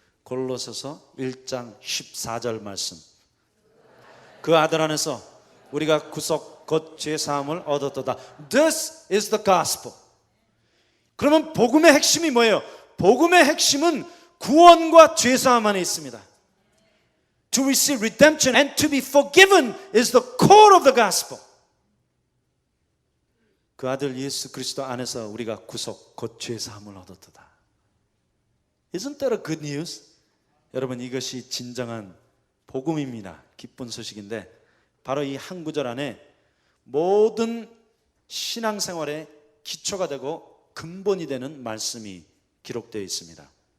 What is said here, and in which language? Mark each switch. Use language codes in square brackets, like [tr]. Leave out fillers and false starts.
[ko] 골로새서 1장 14절 말씀. 그 아들 안에서 우리가 구속 곧 죄사함을 얻었도다. [en] This is the gospel. [ko] 그러면 복음의 핵심이 뭐예요? 복음의 핵심은 구원과 죄사함 안에 있습니다. [en] To receive redemption and to be forgiven is the core of the gospel. [ko] 그 아들 예수 그리스도 안에서 우리가 구속 곧 죄사함을 얻었도다. [en] Isn't that a good news? [ko] 여러분, 이것이 진정한 복음입니다. 기쁜 소식인데, 바로 이 한 구절 안에 모든 신앙생활의 기초가 되고 근본이 되는 말씀이 기록되어 있습니다.